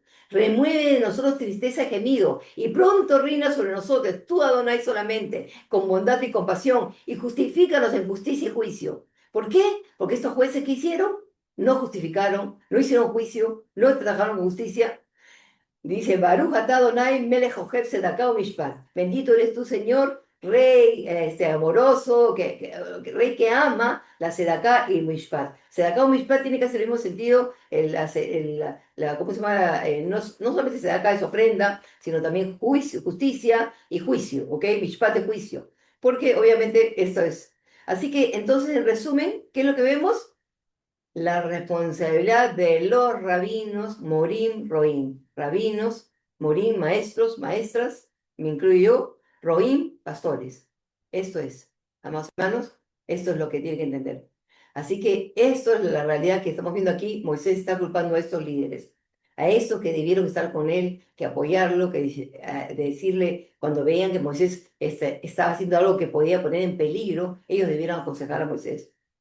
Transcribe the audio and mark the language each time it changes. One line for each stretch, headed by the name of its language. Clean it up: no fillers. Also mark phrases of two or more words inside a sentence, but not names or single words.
Spanish: Remueve de nosotros tristeza y gemido, y pronto reina sobre nosotros, tú Adonai solamente, con bondad y compasión, y justifícanos en justicia y juicio. ¿Por qué? Porque estos jueces que hicieron, no justificaron, no hicieron juicio, no trabajaron con justicia. Dice,
Hebrew: ברוך אתה אדוני מלך אוהב צדקה ומשפט.
Spanish: Bendito eres tú, Señor, Rey amoroso, Rey que ama la tzedakah y mishpat. Tzedakah o mishpat tiene que hacer el mismo sentido, ¿cómo se llama? No solamente tzedakah es ofrenda, sino también juicio, justicia y juicio, ¿ok? Mishpat es juicio. Porque obviamente esto es. Así que entonces, en resumen, ¿qué es lo que vemos? La responsabilidad de los rabinos,
Hebrew: מורים, רועים.
Spanish: Rabinos, morim, maestros, maestras, me incluyo yo, roim, pastores. Esto es, amados hermanos, esto es lo que tienen que entender. Así que esto es la realidad que estamos viendo aquí. Moisés está culpando a estos líderes, a estos que debieron estar con él, que apoyarlo, decirle cuando veían que Moisés estaba haciendo algo que podía poner en peligro, ellos debieron aconsejar a Moisés.